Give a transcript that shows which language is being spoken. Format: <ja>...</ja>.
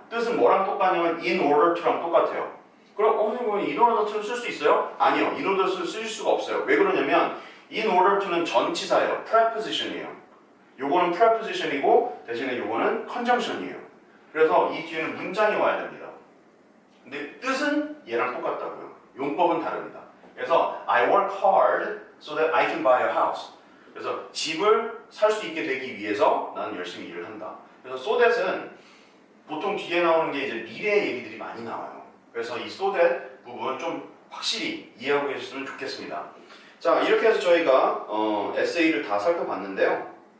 <ko>뜻은 뭐랑 똑같냐면 in order to랑 똑같아요. 그럼 선생님 in order to를 쓸 수 있어요? 아니요. in order to를 쓸 수가 없어요. 왜 그러냐면 in order to는 전치사예요. preposition이에요. 요거는 preposition이고 대신에 요거는 conjunction이에요. 그래서 이 뒤에는 문장이 와야 됩니다. 근데 뜻은 얘랑 똑같다고요. 용법은 다릅니다.</ko> <en>그래서 I work hard so that I can buy a house.</en> <ko>그래서 집을 살 수 있게 되기 위해서 나는 열심히 일을 한다. 그래서 so that은 보통 뒤에 나오는 게 이제 미래 얘기들이 많이 나와요. 그래서 이 so that 부분 좀 확실히 이해하고 계셨으면 좋겠습니다. 자, 이렇게 해서 저희가 에세이를 다 살펴봤는데요.</ko>